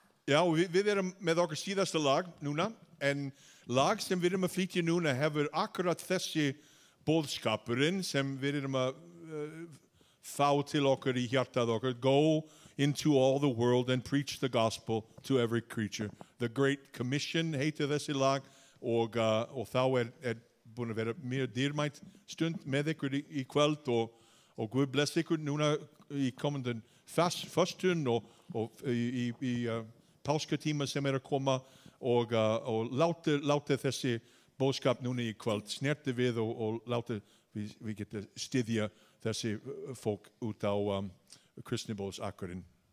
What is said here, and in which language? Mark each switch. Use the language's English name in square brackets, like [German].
[Icelandic] Já, við erum með okkar síðasta lag núna, en lag sem við erum að flytja núna hefur akkurat þessi boðskapurinn sem við erum að fá til okkar í hjartað okkar. [English] Go into all the world and preach the gospel to every creature. [Icelandic] The Great Commission heitir þessi lag og þá búin að vera mjög dýrmætt stund með ykkur í kvöld og Guð bless ykkur núna í komandi föstun og í páskatíma sem að koma og láta þessi boðskap núna í kvöld snerti við og láta við geta styðja þessi fólk út á kristnibóðsakkurinn.